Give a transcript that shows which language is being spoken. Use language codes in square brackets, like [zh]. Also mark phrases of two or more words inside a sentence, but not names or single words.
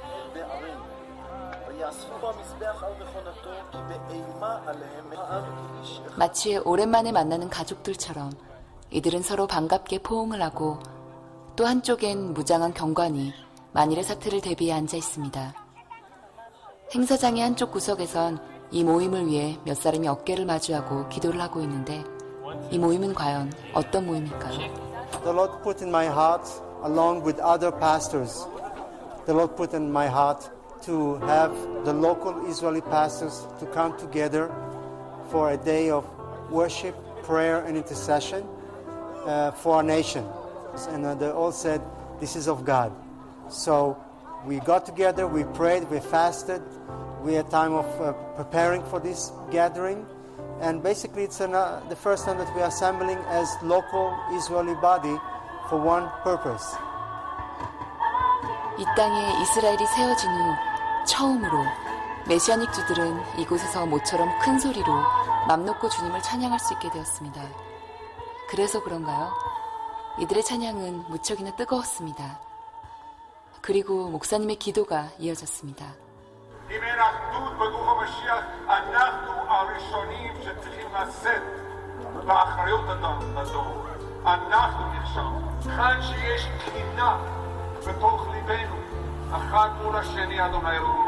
[ko] 마치 오랜만에 만나는 가족들처럼 이들은 서로 반갑게 포옹을 하고, 또 한쪽엔 무장한 경관이 만일의 사태를 대비해 앉아 있습니다. 행사장의 한쪽 구석에선 이 모임을 위해 몇 사람이 어깨를 마주하고 기도를 하고 있는데, 이 모임은 과연 어떤 모임일까요? [en] The Lord put in my heart, along with other pastors, the Lord put in my heart to have the local Israeli pastors to come together for a day of worship, prayer, and intercession for our nation. And they all said, this is of God. So we got together, we prayed, we fasted, we had time of preparing for this gathering. And basically it's the first time that we are assembling as local Israeli body for one purpose. [ko] 이 땅에 이스라엘이 세워진 후 처음으로 메시아닉주들은 이곳에서 모처럼 큰 소리로 맘 놓고 주님을 찬양할 수 있게 되었습니다. 그래서 그런가요? 이들의 찬양은 무척이나 뜨거웠습니다. 그리고 목사님의 기도가 이어졌습니다. [he] אם אין אחדות בגוף המשיח, אנחנו הראשונים שצריכים לשאת באחריות הדור. אנחנו נכשלנו. כאן שיש תחינה בתוך ליבנו, אחד מול השני, אדוני אלוהים.